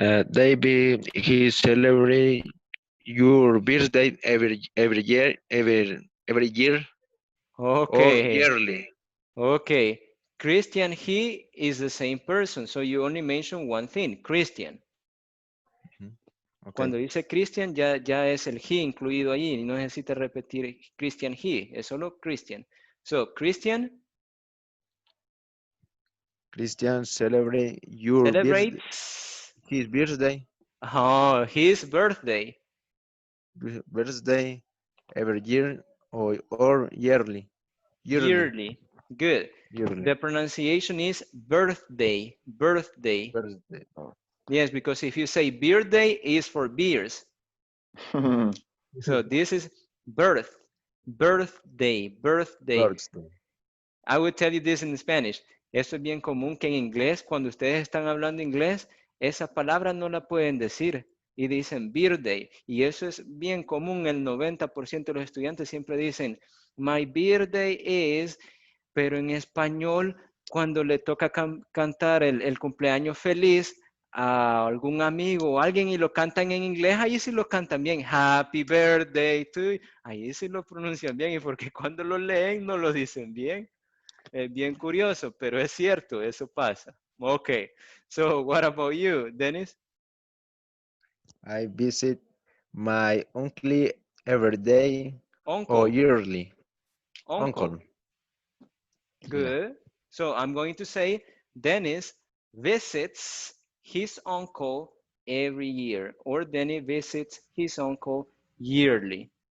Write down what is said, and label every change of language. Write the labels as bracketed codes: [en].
[en] David, he celebrate your birthday every year or Okay, yearly. okay. Christian, he is the same person, so you only mention one thing, Christian. Okay. [es] Cuando dice Christian, ya es el he incluido allí, no necesita repetir Christian he, es solo Christian. [en] So, Christian Christian celebrate your birthday, celebrates his birthday, his birthday birthday every year or yearly. Yearly. yearly. Good. Yearly. The pronunciation is birthday, birthday. Birthday. Oh. Yes, because if you say birthday, is for beers. So this is birth, birthday, birthday. Birthday. I will tell you this in Spanish. [es] Eso es bien común que en inglés, cuando ustedes están hablando inglés, esa palabra no la pueden decir y dicen birthday. Y eso es bien común. El 90% de los estudiantes siempre dicen, [en] my birthday is, [es] pero en español, cuando le toca cantar el cumpleaños feliz a algún amigo o alguien y lo cantan en inglés, ahí sí lo cantan bien. [en] Happy birthday to you. [es] Ahí sí lo pronuncian bien y porque cuando lo leen no lo dicen bien. Es bien curioso, pero es cierto, eso pasa. [en] Okay, so what about you, Dennis? I visit my uncle every day or yearly. uncle, Uncle. Yeah. good. So I'm going to say Dennis visits his uncle every year, or Dennis visits his uncle yearly.